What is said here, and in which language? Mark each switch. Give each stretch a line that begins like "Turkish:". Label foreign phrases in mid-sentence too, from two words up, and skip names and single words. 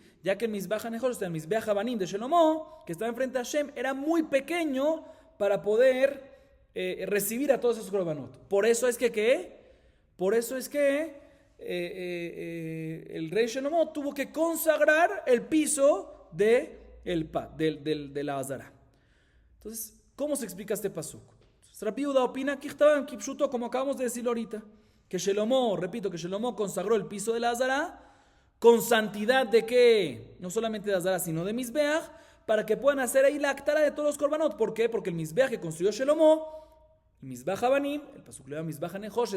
Spanish: Ya que el
Hebrew: מזבח הנחושת,
Spanish: el
Hebrew: מזבח הבנים
Spanish: de Shelomo, que estaba enfrente de Hashem, era muy pequeño para poder recibir a todos esos korbanot. Por eso es que el rey Shelomo tuvo que consagrar el piso de la Azara. Entonces, ¿cómo se explica este pasuk? Rabbi Yehuda opina que estaban kipshuto, como acabamos de decirlo ahorita, que Shelomo consagró el piso de la Azara con santidad de que no solamente de Azara, sino de Mizbeach, para que puedan hacer ahí la actara de todos los korbanot. ¿Por qué? Porque el Mizbeach que construyó Shelomo, el
Hebrew: מזבח הבנים,
Spanish: el pasuk le llama
Hebrew: מזבח הנחושת.